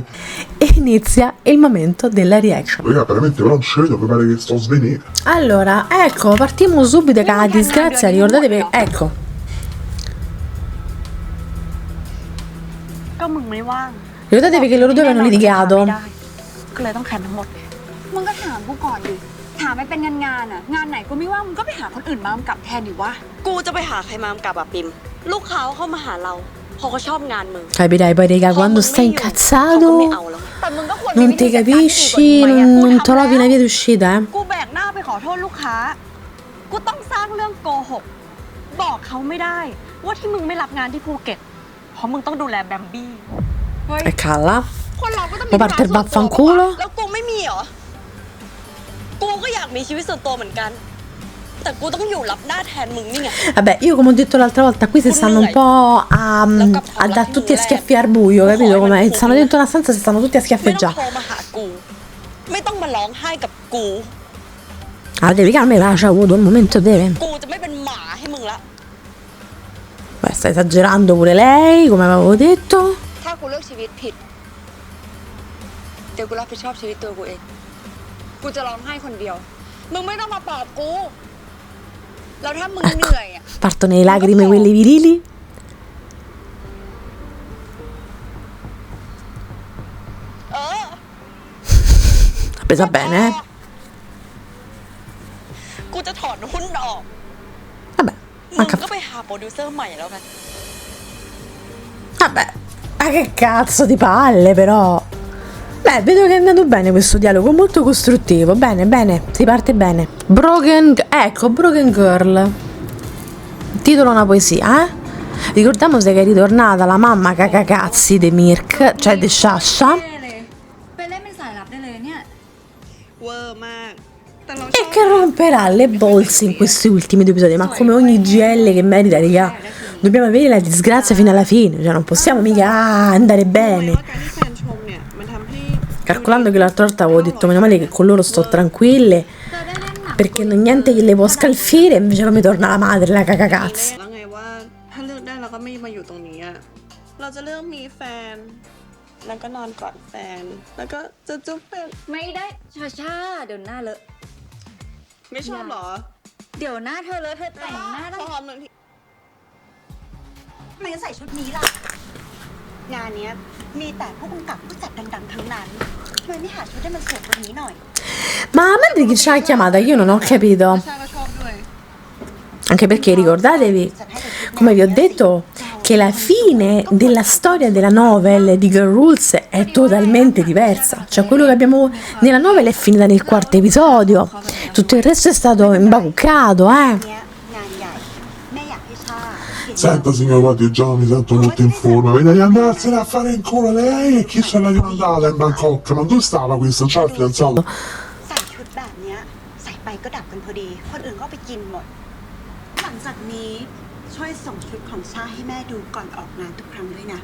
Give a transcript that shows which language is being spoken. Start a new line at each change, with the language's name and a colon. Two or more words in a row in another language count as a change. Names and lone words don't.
Italian: E inizia il momento della reaction. Raga, veramente però non ci vedo, mi pare che sto svenendo. Allora, ecco, partiamo subito con la disgrazia, ricordatevi, ecco. Ricordatevi che loro due avevano litigato.
Thai: ก็เลยต้องแคนทั้งหมดมึงก็ถามกูก่อนดิถามไม่เป็นงานอ่ะงานไหนกูไม่ว่างมึงก็ไปหาคนอื่นมากำกับแทนดิวะกูจะไปหาใครมากำกับอ่ะปิมลูกค้าเข้ามาหาเราพอเขาชอบงานมึง
Italian: Capirai poi raga, quando stai incazzato non ti capisci, non trovi una via d'uscita,
Thai: กูแบกหน้าไปขอโทษลูกค้ากูต้องสร้างเรื่องโกหกบอกเขาไม่ได้ว่าที่มึงไม่รับงานที่ภูเก็ตเพราะมึงต้องดูแลแบมบี้เฮ้ย
Italian: E calla.
Thai: คนเราก็ต้องมี
Italian: Ma parte il vaffanculo.
Thai: แล้วกูไม่มีเหรอกูก็อยากมีชีวิตส่วนตัวเหมือนกันแต่กูต้องอยู่รับหน้าแทนมึงนี่ไง
Italian: Vabbè, io come ho detto l'altra volta, qui si stanno un po' a dare tutti a schiaffi al buio, capito? Come stanno dentro una stanza, si stanno tutti a
Thai: ไม่ต้อง
Italian: schiaffeggiare.
Thai: โทรมาหากูไม่ต้องมาร้องไห้กับกู
Italian: Ah, devi calmare, c'ha avuto un momento deve.
Thai: กูจะไม่เป็นหมาให้มึงละ
Italian: Beh, sta esagerando pure lei, come avevo detto.
Thai: ถ้ากูเลือกชีวิตผิดเดี๋ยวกูรับผิดชอบชีวิตตัวกูเองกูจะร้องไห้คนเดียวมึงไม่ต้องมาปลอบกูแล้วถ้ามึงเหนื่อยอ่ะ
Italian: Partono le lacrime quelle virili.
Thai: เออ
Italian: L'ha presa bene, eh?
Thai: กูจะถอนหุ้นออก
Italian: Vabbè,
Thai: มึ
Italian: ma
Thai: ง
Italian: cap-
Thai: ก็ไปหาโปรดิวเซอร์ใหม่แล้วกัน
Italian: vabbè, ma che cazzo di palle però. Beh, vedo che è andato bene questo dialogo, molto costruttivo. Bene, bene, si parte bene. Ecco, Broken Girl. Titolo una poesia, eh? Ricordiamoci che è ritornata la mamma cacacazzi di Mirk, cioè di Sasha.
Thai: ไปเล่นเป็นสายลับได้เลยเนี่ยเวอร์มากแต่เรา
Italian: E che romperà le bolse in questi ultimi 2 episodi, ma come ogni GL che merita, raga. Dobbiamo avere la disgrazia fino alla fine, cioè non possiamo mica andare
Thai: รู้ไหม
Italian: bene.
Thai: ว่าการที่แฟนชมเนี่ยมันทำให้
Italian: Calcolando che l'altra volta avevo detto meno male che con loro sto tranquille,
Thai: เธอได้เล่นหนัง
Italian: perché non niente che le può scalfire, invece non mi torna la madre, la cacacazzo.
Thai: แล้วไงว่าถ้าเลือกได้เราก็ไม่มาอยู่ตรงนี้อะเราจะเลือกมีแฟน แล้วก็นอนกอดแฟน แล้วก็จะจุ๊บแฟน ไม่ได้ชาเดี๋ยวหน้าเลอะ ไม่ชอบเหรอ เดี๋ยวหน้าเธอเลอะเธอแต่งหน้า พ ต้อง ร้อมหนึ่งที ทำไมจะใส่ชุดนี้ล่ะ งานเนี้ยมีแต่ผู้กำกับผู้จัดดังๆทั้งนั้นทำไมไม่หาชุดให้มันสวยกว่านี้หน่อย
Italian: Ma la madre chi ci ha chiamata? Io non ho capito.
Thai: ชาก็ชอบด้วย
Italian: Anche perché ricordatevi, come vi ho detto, che la fine della storia della novel di Girl Rules è totalmente diversa. Cioè quello che abbiamo nella novel è finita nel 4º episodio. Tutto il resto è stato imbacuccato,
Thai: เนี้ยงานใหญ่ แม่อยากให้ชาเห็น
Italian: Senta signor Guardi, già mi sento molto in forma, vede di andarsene a fare in culo lei e chi se l'ha rimandata in Bangkok? Ma dove stava questa? Non c'ha il fidanzato?
Thai: ใส่ชุดแบบเนี้ยใส่ไปก็ดับกันพอดี คนอื่นก็เอาไปกินหมด หลังจากนี้ช่วยส่งชุดของชาให้แม่ดูก่อนออกงานทุกครั้งด้วยนะ